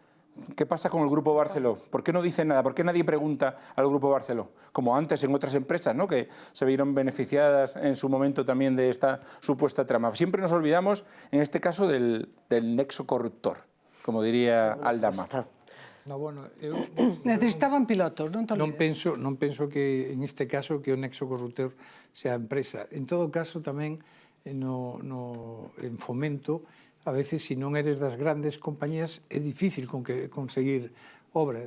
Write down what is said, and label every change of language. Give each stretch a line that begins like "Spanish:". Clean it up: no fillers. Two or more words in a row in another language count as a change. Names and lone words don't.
Spanish: ¿Qué pasa con el Grupo Barceló? ¿Por qué no dice nada? ¿Por qué nadie pregunta al Grupo Barceló? Como antes en otras empresas, ¿no? Que se vieron beneficiadas en su momento también de esta supuesta trama. Siempre nos olvidamos, en este caso, del nexo corruptor, como diría Aldama. No, bueno, necesitaban pilotos, non
Galician: penso que en este caso que o nexo corruptor sea a empresa. En todo caso, tamén en Fomento, a veces, se non eres das grandes compañías, é difícil conseguir obras.